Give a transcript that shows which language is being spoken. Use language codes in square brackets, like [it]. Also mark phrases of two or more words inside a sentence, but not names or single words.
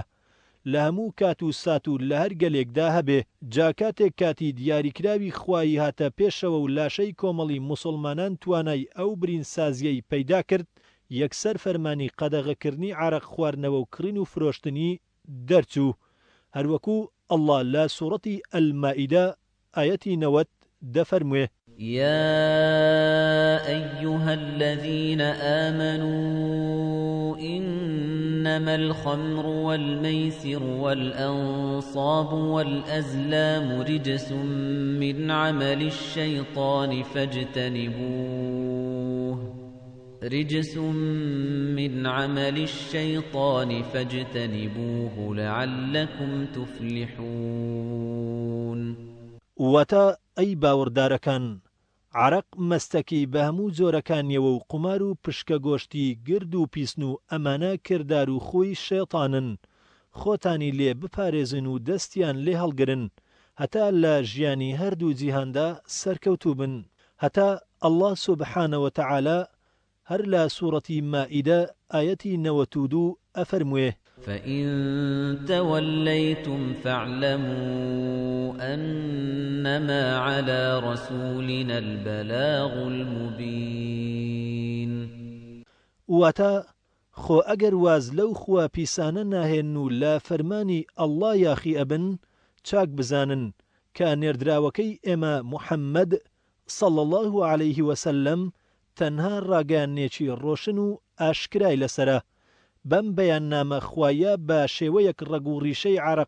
[ckb] لە هەموو کات و سات و لە هەر گەلێکدا هەبێ جا کاتێک کاتی دیاریکراوی خوایی هاتە پێشەوە و لاشەی کۆمەڵی موسڵمانان توانای ئەو برینسازیەی پەیدا کرد یەکسەر فەرمانی قەدەغەکردنی عارەق خواردنەوە و کڕین و فرۆشتنی دەرچوو هەروەکو ئەڵڵا لە سوورەتی ئەلمائیدە ئایەتی 90 دەفەرموێ [ar] يا أيها الذين آمنوا إنما الخمر والميسر والأنصاب والأزلام رجس من عمل الشيطان فاجتنبوه لعلكم تفلحون [ckb] وەتا ئەی باوەڕدارەکان عارەق مەستەکەی بە هەموو جۆرەکانیەوە و قومار و پشکە گۆشتی گرد و پیسن و ئەمانە کردار و خۆی شێطانن خۆتانی لێ بپارێزن و دەستیان لێ هەڵگرن هەتا لە ژیانی هەردوو جیهاندا سەرکەوتوو بن هەتا ئەڵڵا [ar] سوبحانەوە تەعالە [ckb] هەر لە سوورەتی مائیدە ئایەتی 92 ئەفەرموێ [ar] فإن توليتم فاعلموا أنما على رسولنا البلاغ المبين [ckb] واتە خۆ ئەگەر واز لەو خوا پیسانە ناهێن و لە فەرمانی ئەڵڵا یاخی ئەبن چاک بزانن کە نێردراوەکەی ئێمە محەممەد [ar] صەڵی الله عەلەیه وسەلەم [ckb] تەنها ڕاگەیاندنێکی ڕۆشن و ئاشکرای لەسرە بەم بەیاننامە خوایە بە شێوەیەک ڕەگ و ڕیشەی عارەق